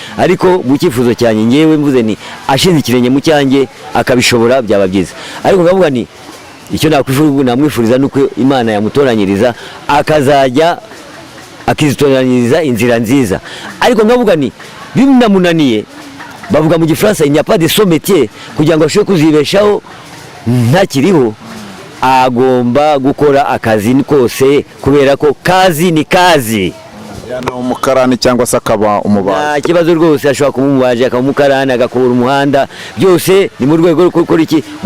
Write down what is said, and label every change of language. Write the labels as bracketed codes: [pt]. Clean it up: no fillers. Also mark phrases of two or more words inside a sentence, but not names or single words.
[rw] Ariko mu cyifuzo cyanjye ngewe mvuze ni ashinze ikirenge mu cyanjye akabishobora, byaba byiza. Ariko ngavuga ni icyo namwifuriza nuko Imana yamutoranyiriza, akazajya akizitoranyiriza inzira nziza. Ariko ngavuga ni binamunaniye, bavuga mu Gifaransa [fr] il n'y a pas de son métier, [rw] kugira ngo ashobore kuzibeshaho ntakiriho, agomba gukora akazi kose, kubera ko [sw] kazi ni kazi. [rw] Yana umukarani cyangwa se akaba umubaji, nta kibazo rwose, ashobora kuba umubaji, akaba umukarani, agakora umuhanda, byose ni mu rwego rwo gukora iki?